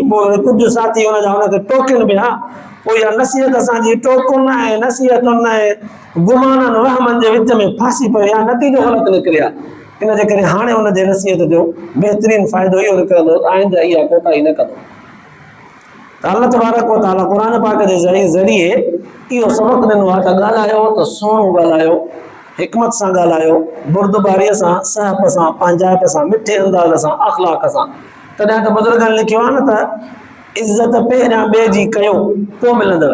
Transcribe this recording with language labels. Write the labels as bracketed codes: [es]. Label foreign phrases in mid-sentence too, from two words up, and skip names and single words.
[sd] पोइ कुझु साथी हुनजा हुनखे टोकनि बि हा। पोइ इहा नसीहत असांजी टोकुनि ऐं नसीहतुनि ऐं गुमाननि वहमनि जे विच में फासी पवे हा, नतीजो ग़लति निकिरे हा। इन जे करे हाणे हुनजे नसीहत जो बहितरीनु फ़ाइदो इहो निकिरंदो त आइंदा इहा कोताही न कंदो। त [ar] الله تبارك وتعالى [sd] क़ुर पाक जे ज़रिए इहो सबक़ ॾिनो आहे त ॻाल्हायो त सुहिणो ॻाल्हायो, हिकमत सां ॻाल्हायो, बुर्दबारीअ सां, सहप सां, पंहिंजाइप सां, मिठे अंदाज़ सां, अख़लाक सां। तॾहिं त बुज़ुर्गनि लिखियो आहे न त इज़त पहिरियां ॿिए जी कयो, पोइ मिलंदव।